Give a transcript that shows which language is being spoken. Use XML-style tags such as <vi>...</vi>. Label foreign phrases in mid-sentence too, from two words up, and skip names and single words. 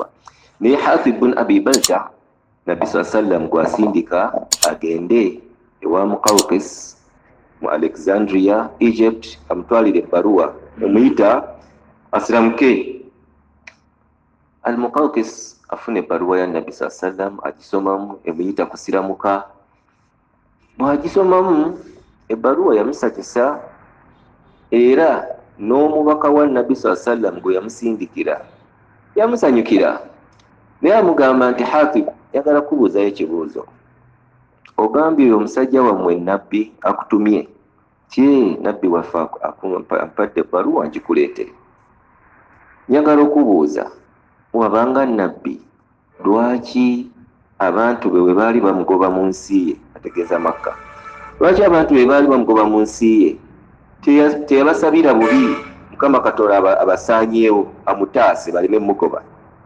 <lg>Naye Hatib bin Abi Balta Nabbi</lg> <ar>صلى الله عليه وسلم</ar> <lg>gwasindika agende ewa Muqawqis mu Alexandria, Egypt, amutwalire ebbaluwa emuyita asiramuke. Al-Muqawqis afuna ebbaluwa ya Nabbi</lg> <ar>صلى الله عليه وسلم,</ar> <lg>agisomamu, emuyita kusiramuka. Bw'agisomamu ebbaluwa yamusakisa, era n'omubaka wa Nabbi</lg> <ar>صلى الله عليه وسلم</ar> <lg>gwe yamusindikira yamusanyukira, naye amugamba nti Hatib, yagala kubuuzayo ekibuuzo. Ogambye omusajja wammwe Nabbi akutumye, Nabbi waffe ampadde ebbaluwa ngikuleetere. Njagala okubuuza, wabanga Nabbi, lwaki abantu be baali bamugoba mu nsi ye, ategeeza Makka, lwaki abantu be baali bamugoba mu nsi ye teyabasabira bubi Mukama Katonda abasaanyeewo amutaase baleme mugoba?</lg>